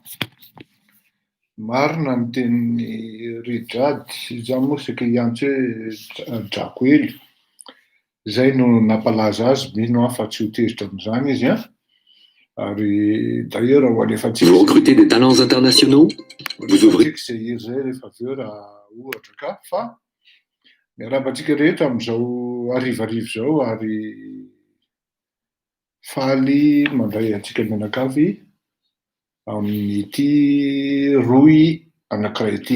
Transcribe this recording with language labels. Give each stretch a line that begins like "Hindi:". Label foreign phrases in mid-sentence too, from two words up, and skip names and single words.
Malagasy: Marina ny tenin'ny Ridjad, izany moa sika iantso hoe Drakoely. Zay no nampalaza azy, mino aho fa tsy ho tezitra amin'izany izy a. Ary d'ailleurs ho alefatsika.
French: Vous recrutez des talents internationaux? Vous ouvrez.
Malagasy: Zay izy zay rehefa avy eo raha ohatra ka fa miaravantsika rehetra amin'izao arivarivo zao ary faly mandray antsika mianakavy amin'ity roy anankiray ity.